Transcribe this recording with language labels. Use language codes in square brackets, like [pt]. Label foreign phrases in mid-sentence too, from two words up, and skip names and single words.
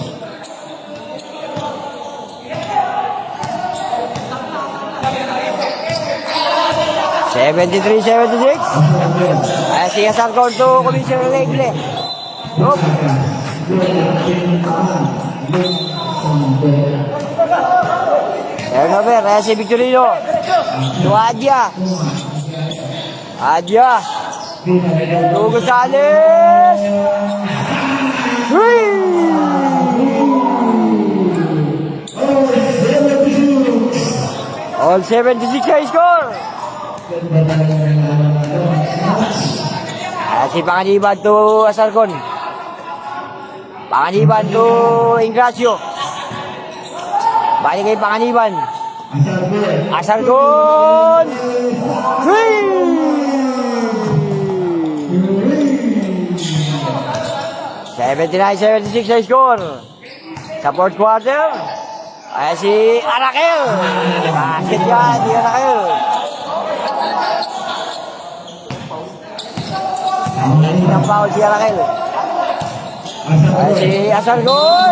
[tl] (73-76). Ay, si Asargon to Commissioner Regle. Oop. Turnover. Ay, si Victorino. To Adja. Adja. [en] To Gonzales. All 76 high score. [tl] Si Panganiban to Asargon. Panganiban to Ingracio. Balik kay Panganiban. Asargon. 79-76 sa score. Sa [en] fourth quarter, [tl] ay si Arakel. Basket yan, si Arakel. Hindi ng foul si Arakel. Ay si Asargon.